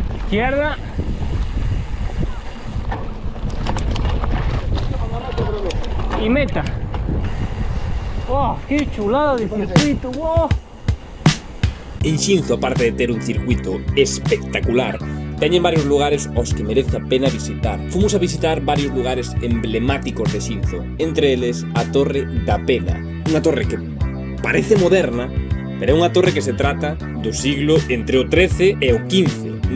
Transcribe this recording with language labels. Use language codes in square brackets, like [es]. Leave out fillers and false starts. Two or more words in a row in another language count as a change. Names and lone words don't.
[es] izquierda. Y meta. ¡Oh, qué chulada de circuito! ¡Wow! [gl] En Xinzo, aparte de ter un circuito espectacular, teñen varios lugares aos que merece a pena visitar. Fomos a visitar varios lugares emblemáticos de Xinzo, entre eles a Torre da Pena. Unha torre que parece moderna, pero é unha torre que se trata do siglo entre o XIII e o XV.